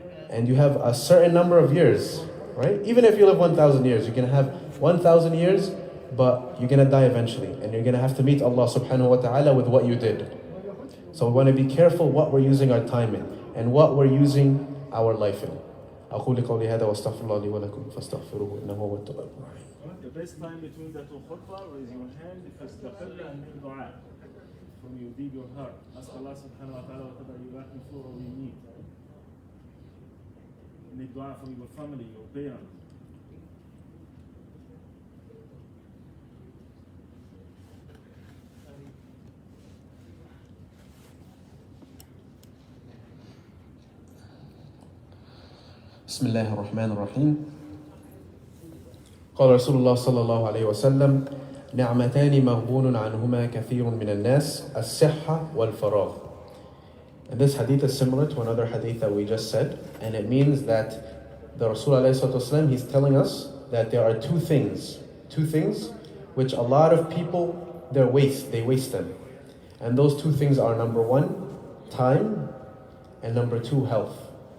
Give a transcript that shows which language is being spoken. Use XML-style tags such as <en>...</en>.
<en>And you have a certain number of years, right? Even if you live 1,000 years, you're going to have 1,000 years, but you're going to die eventually. And you're going to have to meet Allah subhanahu wa ta'ala with what you did. So we want to be careful what we're using our time in and what we're using our life in.</en> <ar>أقول قولي هذا واستغفر الله لي ولكم فاستغفروه إنه هو التواب الرحيم.</ar> <en>The best time between the two khutbah, raise your hand, فاستقل and make dua from your deep your heart. Ask Allah subhanahu wa ta'ala whatever you're asking for or you need. Make dua for your family, your parents.</en> <ar>بسم الله الرحمن الرحيم. قال رسول الله صلى الله عليه وسلم نعمتان مغبون عنهما كثير من الناس الصحة والفراغ.</ar> <en>And this hadith is similar to another hadith that we just said, and it means that the Rasul alayhi salatu wasalam, he's telling us that there are two things which a lot of people they waste them. And those two things are number one, time, and number two, health.</en>